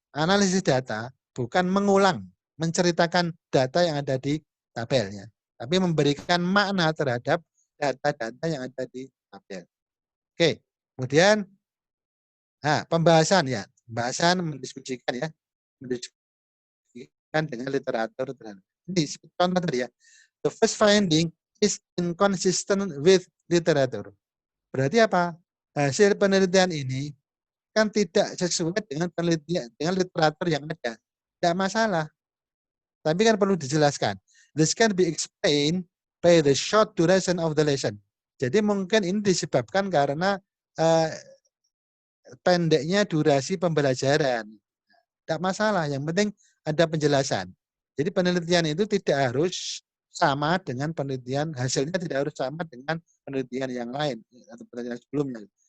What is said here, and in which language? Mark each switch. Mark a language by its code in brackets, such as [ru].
[id] Analisis data bukan mengulang, menceritakan data yang ada di tabelnya, tapi memberikan makna terhadap data-data yang ada di tabel. Oke, kemudian pembahasan ya, pembahasan mendiskusikan ya, mendiskusikan dengan literatur. Ini contoh tadi ya, [en] the first finding is inconsistent with literature. [id] Berarti apa? Hasil penelitian ini kan tidak sesuai dengan penelitian, dengan literatur yang ada. Tidak masalah. Tapi kan perlu dijelaskan. [en] This can be explained by the short duration of the lesson. [id] Jadi mungkin ini disebabkan karena pendeknya durasi pembelajaran. Tidak masalah, yang penting ada penjelasan. Jadi penelitian itu tidak harus sama dengan penelitian, hasilnya tidak harus sama dengan penelitian yang lain atau penelitian sebelumnya.